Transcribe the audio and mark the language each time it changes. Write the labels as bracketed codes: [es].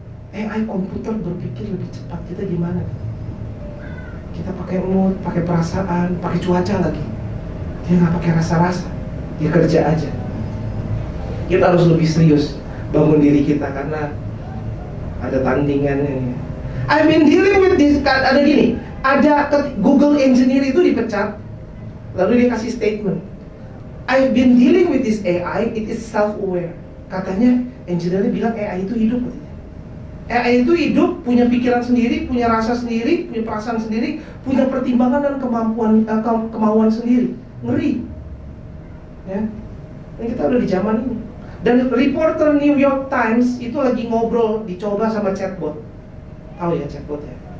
[id] AI komputer berpikir lebih cepat. Kita gimana? Kita pakai mood, pakai perasaan, pakai cuaca lagi. Dia nggak pakai rasa-rasa. Ya kerja aja. Kita harus lebih serius bangun diri kita karena ada tandingan ini. [en] I've been dealing with this. [id] Ada gini, Google engineer itu dipecat, lalu dia kasih statement. [en] I've been dealing with this AI, it is self-aware. [id] Katanya engineer bilang AI itu hidup katanya. AI itu hidup, punya pikiran sendiri, punya rasa sendiri, punya perasaan sendiri, punya pertimbangan dan kemauan sendiri. Ngeri. Ya. Dan kita udah di zaman ini. Dan reporter New York Times itu lagi ngobrol, dicoba sama chatbot. Tahu ya chatbot ya?